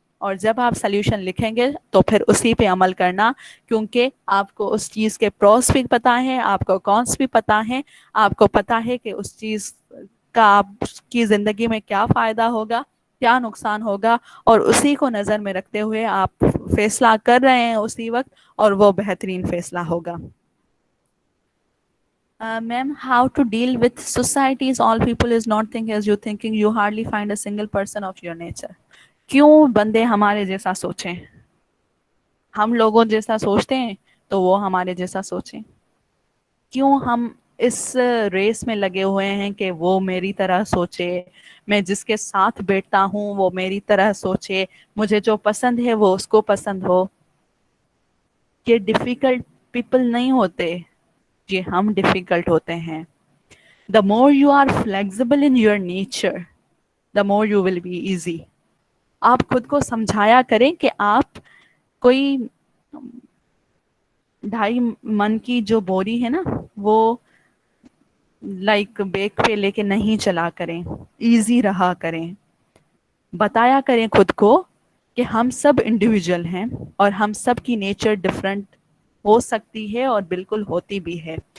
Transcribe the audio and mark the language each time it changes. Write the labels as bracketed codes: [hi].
[ur] اور جب آپ سلیوشن لکھیں گے تو پھر اسی پہ عمل کرنا, کیونکہ آپ کو اس چیز کے پروس بھی پتا ہے, آپ کو کونس بھی پتا ہے, آپ کو پتا ہے کہ اس چیز کا آپ کی زندگی میں کیا فائدہ ہوگا, کیا نقصان ہوگا, اور اسی کو نظر میں رکھتے ہوئے آپ فیصلہ کر رہے ہیں اسی وقت, اور وہ بہترین فیصلہ ہوگا. [en] Ma'am, how to deal with society's all people is not think as you thinking, you hardly find a single person of your nature. [ur] کیوں بندے ہمارے جیسا سوچیں؟ ہم لوگوں جیسا سوچتے ہیں تو وہ ہمارے جیسا سوچیں. کیوں ہم اس ریس میں لگے ہوئے ہیں کہ وہ میری طرح سوچے, میں جس کے ساتھ بیٹھتا ہوں وہ میری طرح سوچے, مجھے جو پسند ہے وہ اس کو پسند ہو. یہ [en] difficult people [ur] نہیں ہوتے, یہ ہم ڈیفیکلٹ ہوتے ہیں. [en] The more you are flexible in your nature, the more you will be easy. [ur] آپ خود کو سمجھایا کریں کہ آپ کوئی 2.5 من کی جو بوری ہے نا وہ لائک بیک پہ لے کے نہیں چلا کریں, ایزی رہا کریں. بتایا کریں خود کو کہ ہم سب انڈیویجول ہیں, اور ہم سب کی نیچر ڈفرینٹ ہو سکتی ہے اور بالکل ہوتی بھی ہے.